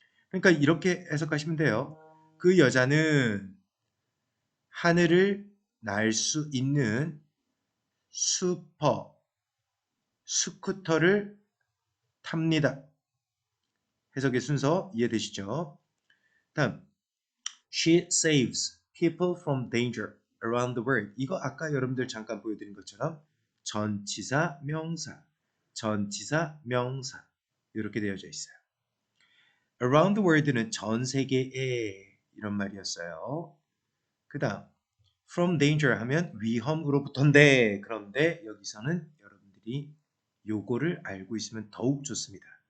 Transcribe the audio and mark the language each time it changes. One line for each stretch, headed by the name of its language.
Korean: 그러니까 이렇게 해석하시면 돼요. 그 여자는 하늘을 날 수 있는 슈퍼 스쿠터를 탑니다. 해석의 순서 이해되시죠? 다음,
English: she saves people from danger around the world.
Korean: 이거 아까 여러분들 잠깐 보여드린 것처럼 전치사, 명사, 전치사, 명사 이렇게 되어져 있어요.
English: around the world
Korean: 는 전 세계에 이런 말이었어요. 그 다음
English: from danger
Korean: 하면 위험으로부터인데 그런데 여기서는 여러분들이 요거를 알고 있으면 더욱 좋습니다.